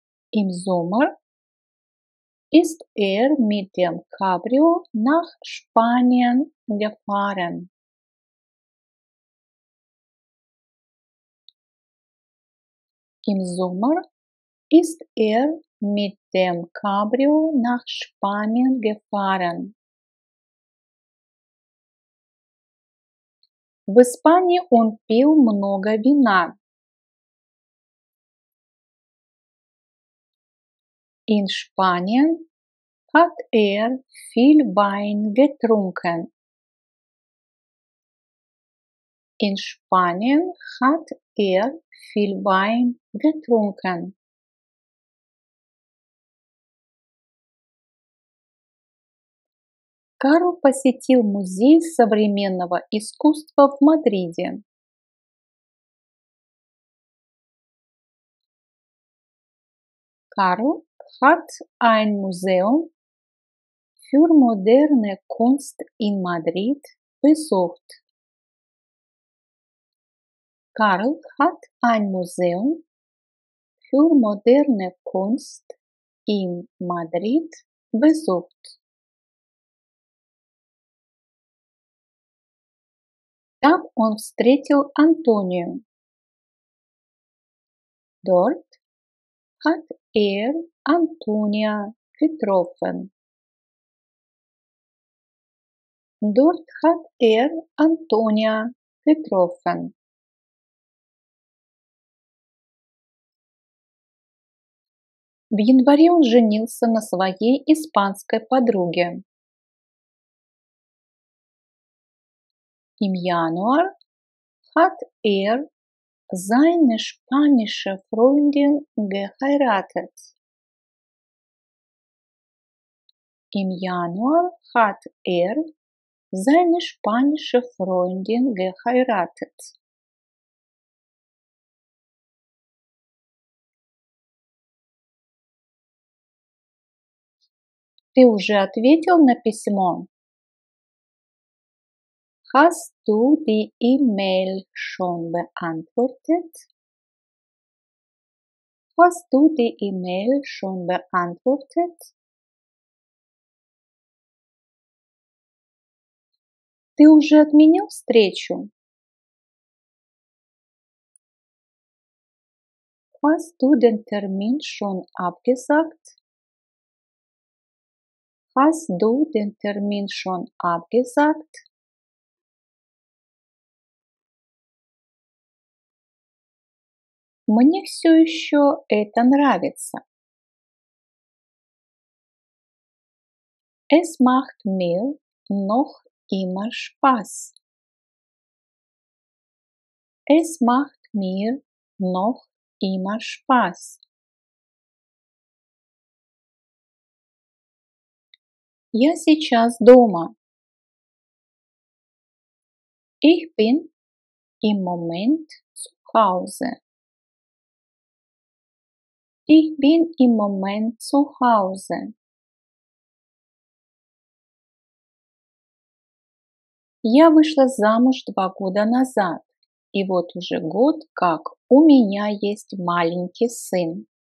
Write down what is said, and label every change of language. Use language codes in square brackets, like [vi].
[de] Im Sommer ist mit dem Cabrio nach Spanien gefahren. Im Sommer ist mit dem Cabrio nach Spanien gefahren. [ru] В Испании он пил много вина. [de] In Spanien hat viel Wein getrunken. In Spanien hat viel Wein getrunken. [ru] Карл посетил музей современного искусства в Мадриде. [de] Karl hat ein Museum für moderne Kunst in Madrid besucht. Karl hat ein Museum für moderne Kunst in Madrid besucht. [ru] Там он встретил Антонию. [de] Dort hat Antonia getroffen. Dort hat Antonia getroffen. [ru] В январе он женился на своей испанской подруге. [de] Im Januar hat seine spanische Freundin geheiratet. Im Januar hat seine spanische Freundin geheiratet. [ru] Ты уже ответил на письмо? [de] Hast du die E-Mail schon beantwortet? Hast du die E-Mail schon beantwortet? [ru] Ты уже отменил встречу? [de] Hast du den Termin schon abgesagt? Hast du den Termin schon abgesagt? [ru] Мне все еще это нравится. [de] Es macht mir noch immer Spaß. Es macht mir noch immer Spaß. [ru] Я сейчас дома. [de] Ich bin im Moment zu Hause. Ich bin im Moment zu Hause. [ru] Я вышла замуж 2 года назад, и вот уже год, как у меня есть маленький сын.